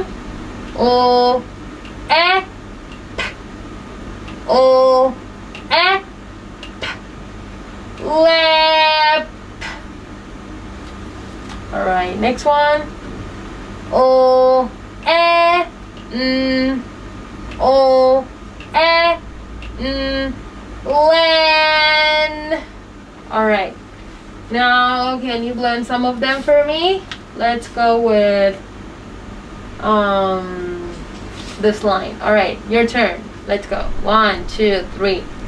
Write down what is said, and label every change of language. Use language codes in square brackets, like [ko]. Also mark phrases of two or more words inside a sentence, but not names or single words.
[en] O, p. O, p. Lap. All right, next one. O, n. O, n. Len. All right. Now, can you blend some of them for me? Let's go with this line. All right, your turn. Let's go. 1, 2, 3.